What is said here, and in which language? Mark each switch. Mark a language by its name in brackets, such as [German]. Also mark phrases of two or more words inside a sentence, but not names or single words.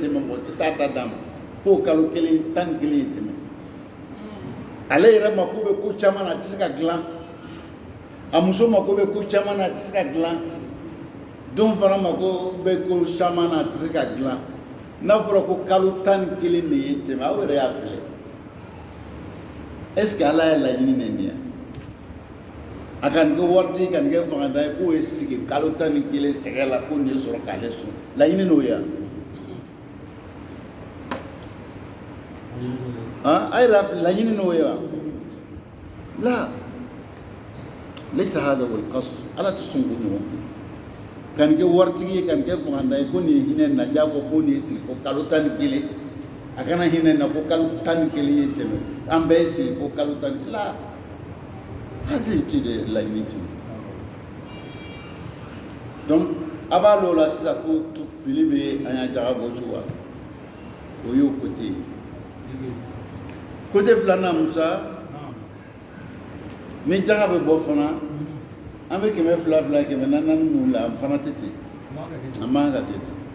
[Bambara] tɛmɛ mɔgɔ tɛ taa ta d'a ma fo kalo 11 ye tɛmɛ ale yɛrɛ mako bɛ ko caman na a tɛ se ka dilan a muso mako bɛ ko caman na a tɛ se ka dilan denw fana mako bɛ ko caman na a tɛ se ka dilan n'a fɔra ko kalo 11 de ye tɛmɛ aw yɛrɛ y'a filɛ [French] est ce que [Bambara] ala ye laɲini nin ye a ka nin kɛ waritigi ka nin kɛ fangada ye k'o ye sigi kalo 11 sɛgɛ la ko nin ye sɔrɔ k'ale sɔn laɲini n'o ye a yɛrɛ y'a filɛ laɲini n'o ye wa la [Arabic] ليس هذا هو القصد [Bambara] ala tɛ sɔn k'o ɲɔgɔn ka nin kɛ waritigi ye ka nin kɛ fangada ye ko nin ye hinɛ na jaa fɔ ko nin ye sigi fo kalo 11 a kana hinɛ na fo kalo 11 ye tɛmɛ an bɛɛ ye sigi fo kalo 11 la hakili tɛ de laɲini tun donc a b'a lɔ la sisan ko fili bɛ an y'a jaga bɔ cogo o y'o côté ye côté filanan Musa ni jaga bɛ bɔ fana an bɛ 200 400 minnu la fana tɛ ten a man kan ka ten